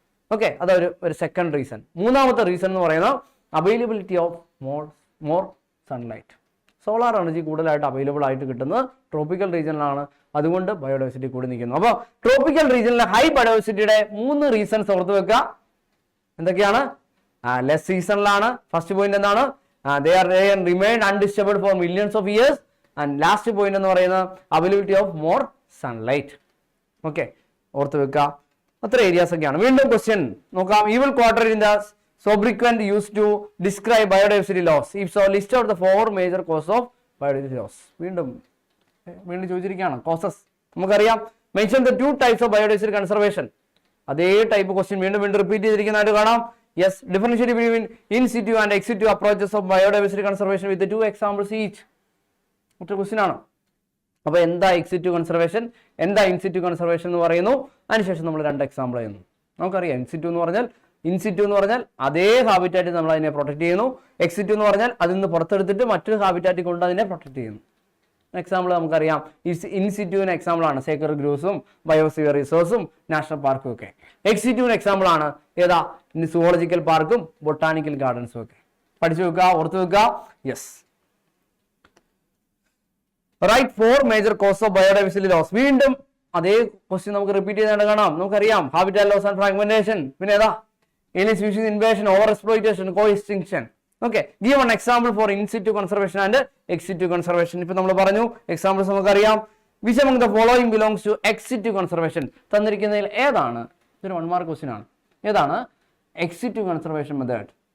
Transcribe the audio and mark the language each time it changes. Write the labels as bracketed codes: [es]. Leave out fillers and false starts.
[ml] Okay, അതൊരു second reason. മൂന്നാമത്തെ reason എന്ന് പറയുന്നത് availability of more sunlight. Solar energy കൂടുതലായിട്ട് അവൈലബിൾ ആയിട്ട് കിട്ടുന്നത് ട്രോപ്പിക്കൽ റീജിയനിലാണ്. അതുകൊണ്ട് ബയോഡൈവേഴ്സിറ്റി കൂടി നിൽക്കുന്നു. അപ്പോൾ ട്രോപ്പിക്കൽ റീജിയനിലെ ഹൈ ബയോഡൈവേഴ്സിറ്റിയുടെ 3 റീസൺസ് ഓർത്ത് വെക്കുക. എന്തൊക്കെയാണ്? ലെസ് സീസണിലാണ്. ഫസ്റ്റ് പോയിന്റ് എന്താണ്? [en] they remain undisturbed for millions of years. And last point [ml] എന്ന് പറയുന്നത് [en] Availability of more sunlight. [ml] Okay, ഓർത്ത് വെക്കുക. അത്ര ഏരിയാസ് ഒക്കെയാണ്. വീണ്ടും ക്വസ്റ്റ്യൻ നോക്കാം. [en] Evil quadrant in the sobriquet used to describe biodiversity loss. If so, list out the 4 major causes of biodiversity loss. [ml] വീണ്ടും ചോദിച്ചിരിക്കുകയാണ് causes. നമുക്കറിയാം, [en] Mention the 2 types of biodiversity conservation. [ml] അതേ type question വീണ്ടും repeat ചെയ്തിരിക്കുന്നതായിട്ട് കാണാം. [en] Yes, differentiate between in situ and ex situ approaches of biodiversity conservation with 2 examples each. [ml] ഒറ്റ question ആണ്. അപ്പോൾ എന്താ X situ conservation, എന്താ ഇൻ സിറ്റു കൺസർവേഷൻ എന്ന് പറയുന്നു. അതിനുശേഷം നമ്മൾ 2 എക്സാമ്പിൾ ചെയ്യുന്നു. നമുക്കറിയാം, ഇൻ സിറ്റു എന്ന് പറഞ്ഞാൽ അതേ ഹാബിറ്റാറ്റിൽ നമ്മൾ അതിനെ പ്രൊട്ടക്ട് ചെയ്യുന്നു. എക്സ് സിറ്റു എന്ന് പറഞ്ഞാൽ അതിൽ നിന്ന് പുറത്തെടുത്തിട്ട് മറ്റൊരു ഹാബിറ്റാറ്റിൽ കൊണ്ട് അതിനെ പ്രൊട്ടക്ട് ചെയ്യുന്നു. എക്സാമ്പിൾ നമുക്കറിയാം, ഇൻ സിറ്റുവിന് എക്സാമ്പിൾ ആണ് സേക്രഡ് ഗ്രൂവ്സും ബയോസ്ഫിയർ റിസോഴ്സും നാഷണൽ പാർക്കും ഒക്കെ. എക്സ് സിറ്റുവിന് എക്സാമ്പിൾ ആണ് ഏതാ? സുവോളജിക്കൽ പാർക്കും ബൊട്ടാണിക്കൽ ഗാർഡൻസും ഒക്കെ. പഠിച്ചു വെക്കുക, ഓർത്തു വെക്കുക. [en] Yes, right 4 major cause of biodiversity loss. [ml] വീണ്ടും അതേ ക്വസ്റ്റ്യൻ നമുക്ക് റിപ്പീറ്റ് ചെയ്തായിട്ട് കാണാം. നമുക്കറിയാം, [en] Habitat loss and fragmentation. [ml] പിന്നെ ഏതാ? [en] alien species invasion, over exploitation, co-extinction. Okay, give one example for in situ conservation and ex situ conservation. [ml] ഇപ്പോൾ നമ്മൾ പറഞ്ഞു എക്സാമ്പിൾസ് നമുക്കറിയാം. [en] which among the following belongs to ex situ conservation? [ml] തന്നിരിക്കുന്നതിൽ ഏതാണ്? ഇതൊരു 1 mark question ആണ്. ഏതാണ് ex situ conservation മെത്തേഡ്?